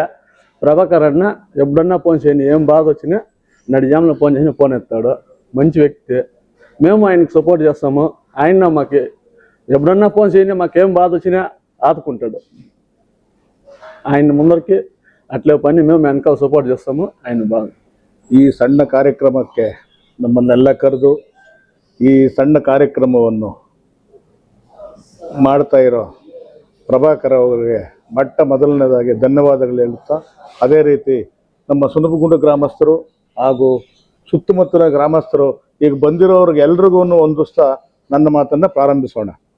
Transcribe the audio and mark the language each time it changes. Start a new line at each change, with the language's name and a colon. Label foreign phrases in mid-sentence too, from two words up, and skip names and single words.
Telugu: ప్రభాకర్ అన్న ఎప్పుడన్నా ఫోన్ చేయని, ఏం బాధ వచ్చినా నడిజాములో ఫోన్ చేసిన ఫోన్ ఎత్తాడు. మంచి వ్యక్తి, మేము ఆయనకి సపోర్ట్ చేస్తాము. ఆయన మాకు ఎప్పుడన్నా ఫోన్ చేయని, మాకేం బాధ వచ్చినా ఆదుకుంటాడు. ఆయన ముందరికి అట్లే పని మేము వెనకాల సపోర్ట్ చేస్తాము. ఆయన బాగా
Kannada: ಈ ಸಣ್ಣ ಕಾರ್ಯಕ್ರಮಕ್ಕೆ ನಮ್ಮನ್ನೆಲ್ಲ ಕರೆದು ಈ ಸಣ್ಣ ಕಾರ್ಯಕ್ರಮವನ್ನು ಮಾಡ್ತಾ ಇರೋ ಪ್ರಭಾಕರ್ ಅವರಿಗೆ ಮೊದಲನೇದಾಗಿ ಧನ್ಯವಾದಗಳು ಹೇಳುತ್ತಾ, ಅದೇ ರೀತಿ ನಮ್ಮ ಸುನಪಗುಂಡ ಗ್ರಾಮಸ್ಥರು ಹಾಗೂ ಸುತ್ತಮುತ್ತಲ ಗ್ರಾಮಸ್ಥರು ಈಗ ಬಂದಿರೋರಿಗೆ ಎಲ್ರಿಗೂ ಹೊಂದಿಸ್ತಾ ನನ್ನ ಮಾತನ್ನು ಪ್ರಾರಂಭಿಸೋಣ.